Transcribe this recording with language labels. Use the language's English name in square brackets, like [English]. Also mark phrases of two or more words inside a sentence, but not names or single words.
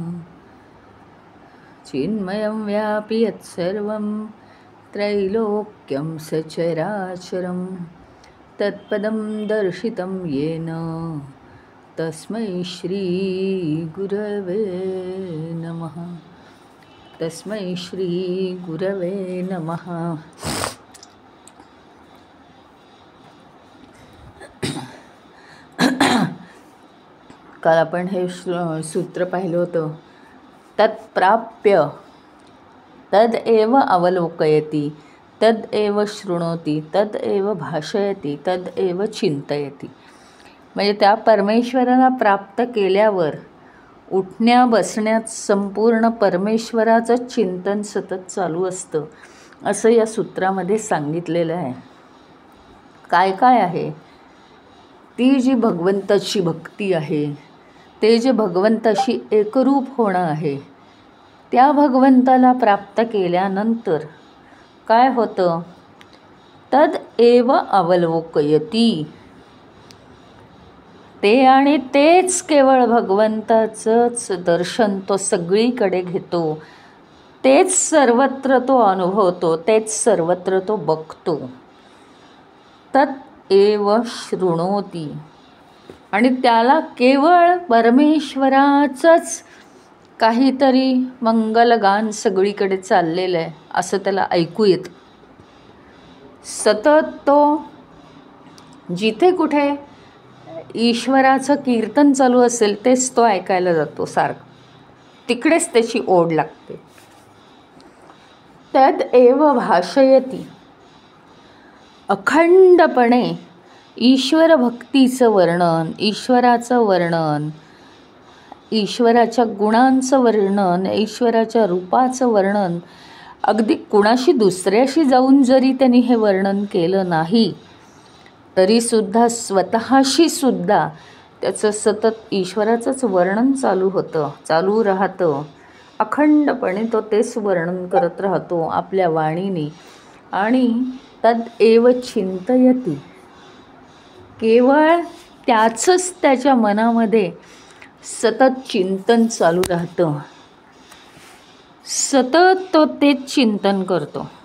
[Sanskrit] चिन्मयं व्यापि यत्सर्वं त्रैलोक्यं सचराचरं तत्पदं दर्शितं येन तस्मै श्री गुरवे नमः। तस्मै श्री गुरवे नमः। [Marathi] काल आपण हे सूत्र पाहिलं होतं, [Sanskrit] तत्प्राप्य तदेव अवलोकयति तदेव शृणोति तदेव भाषयति तदेव चिंतयति। [Marathi] म्हणजे त्या परमेश्वराला प्राप्त केल्यावर उठण्या बसण्यात संपूर्ण परमेश्वराचं चिंतन सतत चालू असतं, असं या सूत्रामध्ये सांगितलेलं आहे। काय काय आहे ती जी भगवंताची भक्ती आहे, ते जे भगवंताशी एकरूप होणं आहे, त्या भगवंताला प्राप्त केल्यानंतर काय होतं, [Sanskrit] तद एव अवलोकयति, [Marathi] ते आणि तेच केवळ भगवंताचंच दर्शन तो सगळीकडे घेतो, तेच सर्वत्र तो अनुभवतो, तेच सर्वत्र तो बघतो। [Sanskrit] तत् एव शृणोति, [Marathi] आणि त्याला केवळ परमेश्वराचंच काहीतरी मंगलगान सगळीकडे चाललेलं आहे असं त्याला ऐकू येतं। सतत तो जिथे कुठे ईश्वराचं कीर्तन चालू असेल तेच तो ऐकायला जातो सारखं, तिकडेच त्याची ओढ लागते। [Sanskrit] तद एव भाषयति, [Marathi] अखंडपणे ईश्वर भक्तीचं वर्णन, ईश्वराचं वर्णन, ईश्वराच्या गुणांचं वर्णन, ईश्वराच्या रूपाचं वर्णन, अगदी कुणाशी दुसऱ्याशी जाऊन जरी त्यांनी हे वर्णन केलं नाही तरीसुद्धा स्वतःशी सुद्धा त्याचं सतत ईश्वराचंच वर्णन चालू होतं, चालू राहतं। अखंडपणे तो तेच वर्णन करत राहतो आपल्या वाणीने। आणि [Sanskrit] तद एव चिंतयति, केवळ त्याचंच त्याच्या मनामध्ये सतत चिंतन चालू राहतं, सतत तो तेच चिंतन करतो।